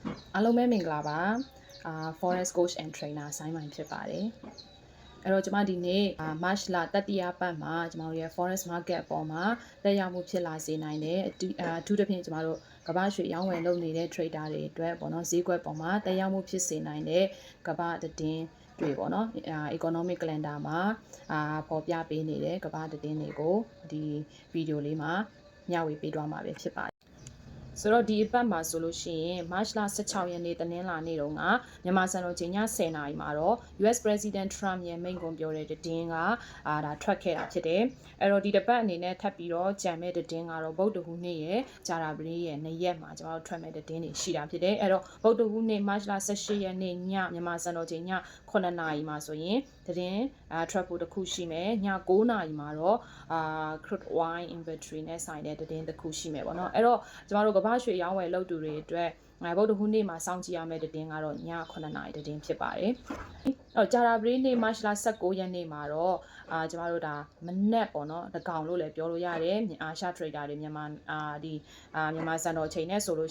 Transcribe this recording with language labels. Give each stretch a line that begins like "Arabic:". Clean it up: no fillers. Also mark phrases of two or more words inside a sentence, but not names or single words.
Burmese: အားလုံးပဲမင်္ဂလာပါ Forest Coach and Trainer ဆိုင်းမိုင်ဖြစ်ပါတယ်အဲ့တော့ကျွန်မဒီနေ့ March လတတိယပတ်မှာကျွန်တော်တို့ရဲ့ Forest Market အပေါ်မှာတက်ရောက်မှုဖြစ်လာစေနိုင် တယ်အထူးသဖြင့်ကျွန်တော်တို့ကမ္ဘာရွှေရောင်းဝယ်လုပ်နေတဲ့ trader တွေအတွက်ပေါ့နော်ဈေးကွက်ပေါ်မှာတက်ရောက်မှုဖြစ်စေနိုင်တဲ့ကမ္ဘာ သတင်းတွေပေါ့နော်
English: economic calendar
Burmese: မှာပေါ်ပြပေးနေတဲ့ကမ္ဘာသတင်းတွေကိုဒီဗီဒီယိုလေးမှာမျှဝေပေးသွားမှာပဲဖြစ်ပါတယ်ဆိုတော့ဒီအပတ်မှာဆိုလို့ရှိရင် March လ16ရက်နေ့တနင်္လာနေ့တုန်းကမြန်မာစံတော်ချိန်ည10:00နာရီမှာတော့
English: US President
Burmese: Trump ရဲ့မိန့်ခွန်းပြောတဲ့သတင်းကဒါထွက်ခဲ့တာဖြစ်တယ်။အဲ့တော့ဒီတစ်ပတ်အနေနဲ့ထပ်ပြီးတော့ကြံမဲ့သတင်းကတော့ဗုဒ္ဓဟူးနေ့ရဲ့ဂျာရာပရီ ရဲ့2ရက်မှာကျွန်တော်တို့ထွက်မဲ့သတင်းတွေရှိတာဖြစ်တယ်။အဲ့တော့ဗုဒ္ဓဟူးနေ့ March လ18ရက်နေ့ညမြန်မာစံတော်ချိန်ည9:00 နာရီမှာဆိုရင်သတင်းထွက်ဖို့တစ်ခုရှိမယ်။ည9:00နာရီမှာတော့
English: crude oil inventory
Burmese: နဲ့ဆိုင်တဲ့သတင်းတစ်ခုရှိမယ်ပေါ့နော်။အဲ့တော့ကျွန်တော်တို့ကမ္ဘာရွှေရောင်းဝယ်လုပ်သူတွေအတွက်ဗုဒ္ဓဟူးနေ့မှာစောင့်ကြည့်ရမယ့်သတင်းကတော့ည9:00နာရီသတင်းဖြစ်ပါတယ်။အော်ဂျာရာပရီနေ့ March လ19ရက်နေ့မှာတော့ကျွန်တော်တို့ဒါမနက်ပေါ့နော်တကောင်လို့လည်းပြောလို့ရတယ်အာရှ trader တွေမြန်မာစံတော်ချိန်နဲ့ဆိုလို့